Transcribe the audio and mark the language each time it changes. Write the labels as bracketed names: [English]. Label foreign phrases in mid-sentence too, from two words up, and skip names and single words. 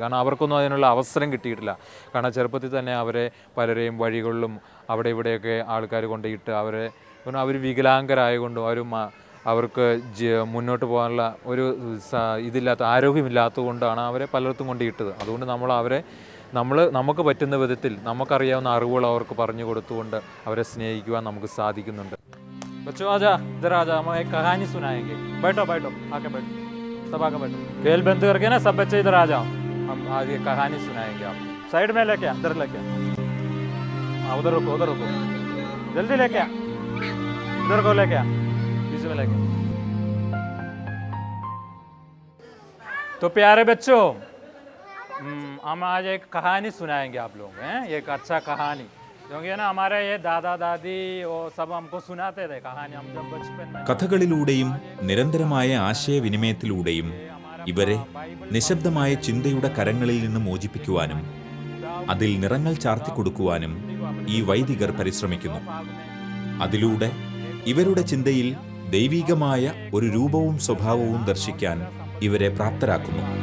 [Malayalam] കാരണം അവർക്കൊന്നും അതിനുള്ള അവസരം കിട്ടിയിട്ടില്ല. കാരണം ചെറുപ്പത്തിൽ തന്നെ അവരെ പലരെയും വഴികളിലും അവിടെ ഇവിടെയൊക്കെ ആൾക്കാർ കൊണ്ടിട്ട് അവർ വികലാംഗരായതുകൊണ്ടും അവർക്ക് മുന്നോട്ട് പോകാനുള്ള ഒരു ആരോഗ്യമില്ലാത്തത് കൊണ്ടാണ് അവരെ പലയിടത്തും കൊണ്ടിട്ടത്. അതുകൊണ്ട് നമുക്ക് പറ്റുന്ന വിധത്തിൽ നമുക്കറിയാവുന്ന അറിവുകൾ അവർക്ക് പറഞ്ഞു കൊടുത്തുകൊണ്ട് അവരെ സ്നേഹിക്കുവാൻ നമുക്ക് സാധിക്കുന്നുണ്ട്. [Hindi] बच्चों आजा इधर आजा, हम एक कहानी सुनाएंगे. बैठो बैठो आके बैठो, सब आके बैठो. खेल बंद करके ना सब बच्चे इधर आ जाओ, हम आज ये कहानी सुनाएंगे आप. साइड में लेके इधर लेके उधर रुको जल्दी लेके इधर को लेके बीच में लेके. तो प्यारे बच्चों, हम आज एक कहानी सुनाएंगे आप लोग हैं. एक अच्छा कहानी क्योंकि ना हमारे ये दादा दादी वो सब हमको सुनाते थे कहानी हम जब बचपन में. [Malayalam] കഥകളിലൂടെയും നിരന്തരമായ ആശയവിനിമയത്തിലൂടെയും ഇവരെ നിശബ്ദമായ ചിന്തയുടെ കരങ്ങളിൽ നിന്ന് മോചിപ്പിക്കുവാനും അതിൽ നിറങ്ങൾ ചാർത്തിക്കൊടുക്കുവാനും ഈ വൈദികർ പരിശ്രമിക്കുന്നു. അതിലൂടെ ഇവരുടെ ചിന്തയിൽ ദൈവികമായ ഒരു രൂപവും സ്വഭാവവും ദർശിക്കാൻ ഇവരെ പ്രാപ്തരാക്കുന്നു.